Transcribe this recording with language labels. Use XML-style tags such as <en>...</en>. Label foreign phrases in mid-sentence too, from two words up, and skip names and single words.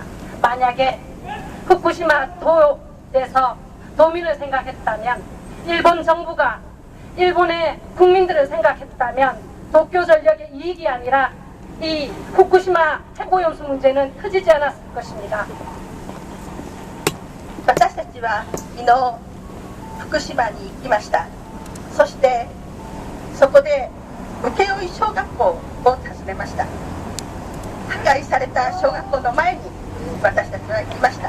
<ko>만약에 후쿠시마 도에서 도민을 생각했다면, 일본 정부가 일본의 국민들을 생각했다면 도쿄전력의 이익이 아니라 이 후쿠시마 핵오염수 문제는 커지지 않았을 것입니다.</ko> <ja>私たちは昨日福島に行きました。そしてそこで請負小学校を訪ねました。破壊された小学校の前に私たちは行きました。</ja>